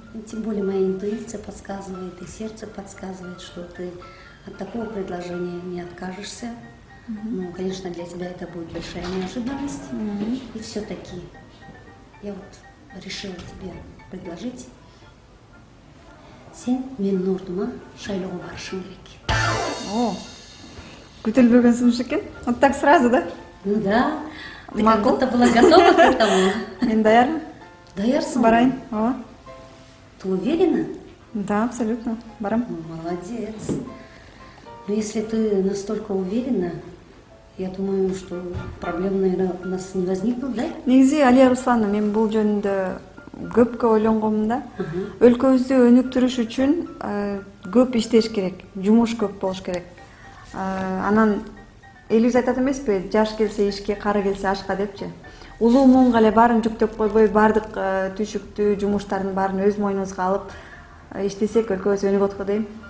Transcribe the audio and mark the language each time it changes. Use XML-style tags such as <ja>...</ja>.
<ru>Тем более моя интуиция подсказывает, и сердце подсказывает, что ты от такого предложения не откажешься. Ну, конечно, для тебя это будет большая неожиданность. И все-таки я вот решила тебе предложить.</ru> <ky>Сен менин ордума шайлоого барышың керек. О, күтүлбөгөн сунуш экен.</ky> <ru>Вот так сразу, да? Ну да, ты как</ru> <ky>Макул.</ky> <ru>будто была готова к этому.</ru> <ky>Мен даярмын. Даярсың? Барайын. Ооба.</ky> <ru>Ты уверена? Да, абсолютно.</ru> <ky>Барам.</ky> <ru>Ну, молодец. Но если ты настолько уверена, я думаю, что проблем, наверное, у нас не возникнут, да?</ru> <ky>Негизи Алия Руслановна, мен бул жөнүндө көпкө ойлонгонмун да. Өлкөбүздү өнүктүрүш үчүн көп иштеш керек, жумуш көп болуш керек. Анан элибиз айтат эмеспи, жаш келсе ишке, кары келсе ашка депчи. Улуу муунга эле баарын жүктөп койбой, баардык түйшүктүү жумуштардын баарын өз мойнубузга алып иштесек өлкөбүз өнүгөт го дейм.</ky>